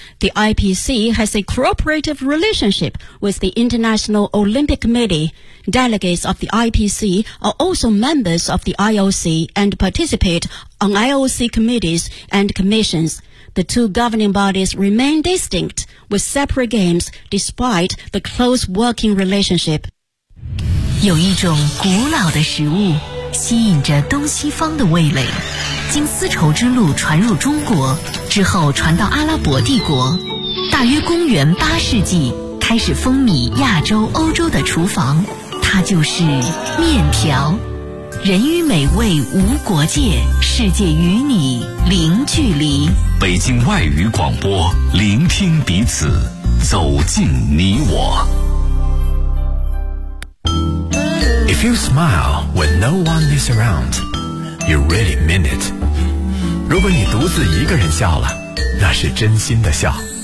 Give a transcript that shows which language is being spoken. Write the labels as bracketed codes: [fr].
[en] The IPC has a cooperative relationship with the International Olympic Committee. Delegates of the IPC are also members of the IOC and participate on IOC committees and commissions. The two governing bodies remain distinct with separate games despite the close working relationship. [zh] 有一种古老的食物吸引着东西方的味蕾，经丝绸之路传入中国之后传到阿拉伯帝国，大约公元八世纪开始风靡亚洲欧洲的厨房，它就是面条。人与美味无国界，世界与你零距离。北京外语广播，聆听彼此，走进你我。 [en] If you smile when no one is around, you really mean it. [zh] 如果你独自一个人笑了，那是真心的笑。